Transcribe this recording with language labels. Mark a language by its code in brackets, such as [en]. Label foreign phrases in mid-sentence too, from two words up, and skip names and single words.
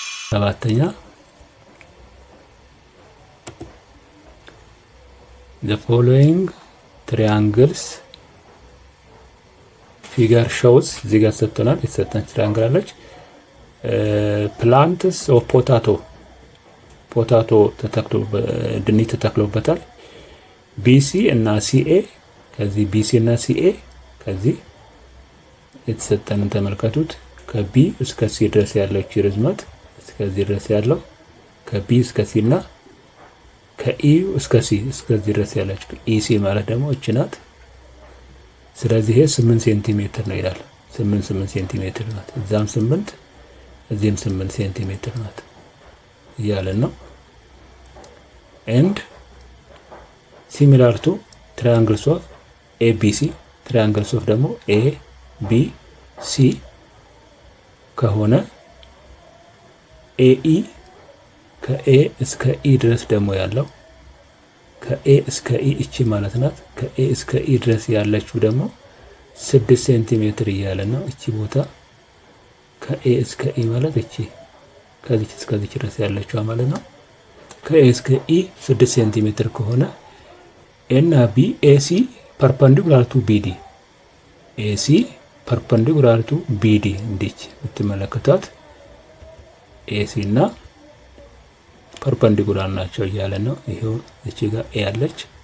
[am] ሰባተኛ [en] the following triangles figure shows [am] እዚህ ጋር ሰጥተናል። የተሰጠን ትሪያንግል አለች። [en] plants of potato [am] ተተክሎ ድንች ተተክሎበታል። BC እና CA ከዚህ BC እና CA ከዚህ የተሰጠንን ተመልከቱት። ከB እስከ C ድረስ ያለው ርዝመት እስከዚህ ድረስ ያለው ከB እስከ C እና ከE እስከ C እስከዚህ ድረስ ያለች EC ማለት ደግሞ እቺ ናት። ስለዚህ ይሄ 8 ሴንቲሜትር ነው ይላል። 8 ሴንቲሜትር ናት። እዛም 8 እዚህም 8 ሴንቲሜትር ናት እያለን ነው። [en] and similar to triangles of ABC triangles of [am] ደግሞ ABC ከሆነ AE ከA እስከ E ድረስ ደግሞ ያለው ከA እስከ E እቺ ማለት ናት። ከA እስከ E ድረስ ያለችው ደግሞ 6 ሴንቲሜትር እያለን ነው። እቺ ቦታ ከA እስከ E ማለት እቺ ከዚህ እስከዚህ ድረስ ያለችው ማለት ነው። ከA እስከ E 6 ሴንቲሜትር ከሆነ A እና B [en] AC perpendicular to BD AC perpendicular to BD [am] እንዲች የምትመለከቷት AC እና ፐርፐንዲኩላር ናቸው እያለ ነው። ይሄው እቺ ጋር A አለች፣